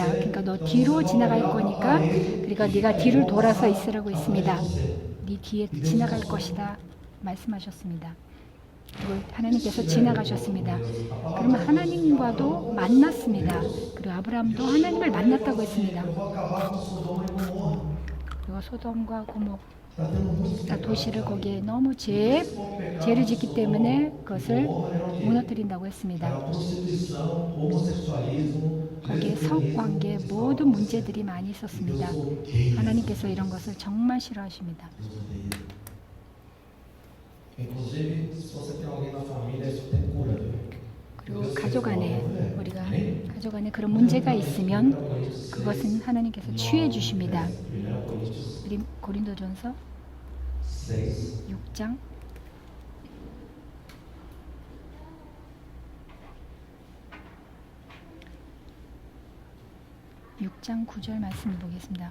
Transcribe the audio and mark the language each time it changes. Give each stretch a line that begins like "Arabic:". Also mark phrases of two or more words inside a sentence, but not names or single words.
Korean: 그러니까 너 뒤로 지나갈 거니까 그러니까 네가 뒤를 돌아서 있으라고 했습니다. 네 뒤에 지나갈 것이다 말씀하셨습니다. 그리고 하나님께서 지나가셨습니다. 그러면 하나님과도 만났습니다. 그리고 아브라함도 하나님을 만났다고 했습니다.
Portuguese: Eu vou acabar com Sodoma e Gomorra.
Korean: 그리고 소돔과 고모
Portuguese: Está tendo muito
Korean: 도시를 거기에 너무 죄를 짓기 때문에 그것을 무너뜨린다고 했습니다.
Portuguese: Era prostituição, homossexualismo,
Korean: 거기에 성관계 모든 문제들이 많이 있었습니다. 하나님께서 이런 것을 정말 싫어하십니다.
Portuguese: Inclusive, se você tem alguém na família, isso tem cura, viu?
Korean: 그리고 가족 안에 우리가 가족 안에 그런 문제가 있으면 그것은 하나님께서 취해 주십니다. 우리 고린도전서 6장 6장 9절 말씀을 보겠습니다.